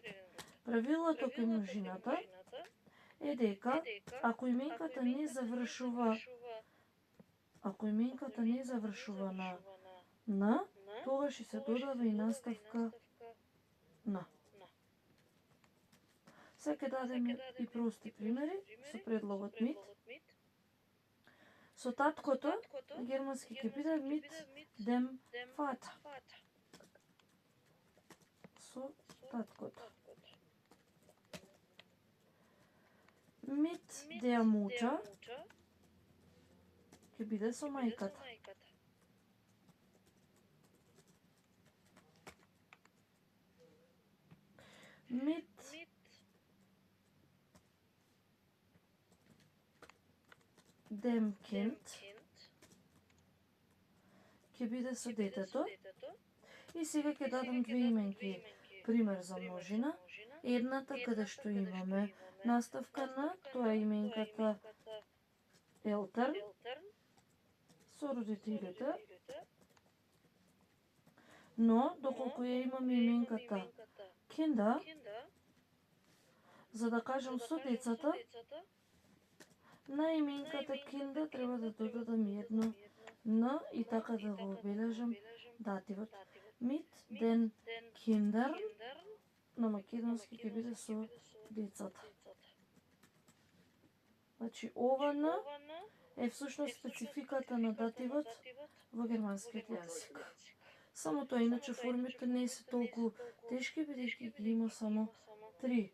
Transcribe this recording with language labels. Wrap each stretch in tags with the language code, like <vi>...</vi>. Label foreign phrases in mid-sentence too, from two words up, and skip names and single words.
<mk>Правилото кај множината е дека ако именката не завршува на тогаш ќе се додава и наставка на. Сега ќе дадеме и прости примери со предлогот мит. Со таткото на германски ќе биде</mk> <de>mit dem Vater.</de> <mk>Со таткото.</mk> <de>Mit der Mutter</de> <mk>ќе биде со мајката.</mk> <de>Mit dem Kind</de> <mk>ќе биде со детето. И сега ќе дадам две именки пример за множина. Едната каде што имаме наставка на, тоа е именката Eltern со родителите. Но, доколку ја имаме именката Kinder, за да кажам со децата, на именката Kinder треба да додадам едно Н и така да го обележам дативот.</mk> <de>Mit den Kindern</de> <mk>на македонски ќе биде со децата. Значи, ова Н е всушност спецификата на дативот во германскиот јазик. Само тоа, иначе формите не се толку тешки, бидејќи ги има само 3.</mk>